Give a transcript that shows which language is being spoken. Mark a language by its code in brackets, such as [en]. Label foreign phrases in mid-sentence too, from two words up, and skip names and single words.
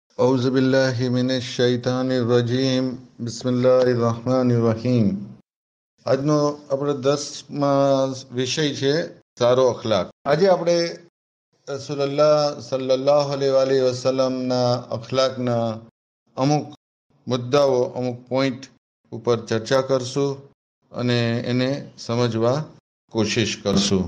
[ar] أعوذ بالله من الشيطان الرجيم بسم الله الرحمن الرحيم. [gu] આજનો આપણો 10મા વિષય છે સારો અખલાક. આજે આપણે રસૂલુલ્લાહ [ar] صلى الله عليه وسلم [gu] અખલાકના અમુક મુદ્દાઓ, અમુક પોઈન્ટ ઉપર ચર્ચા કરશું અને એને સમજવા કોશિશ કરશું.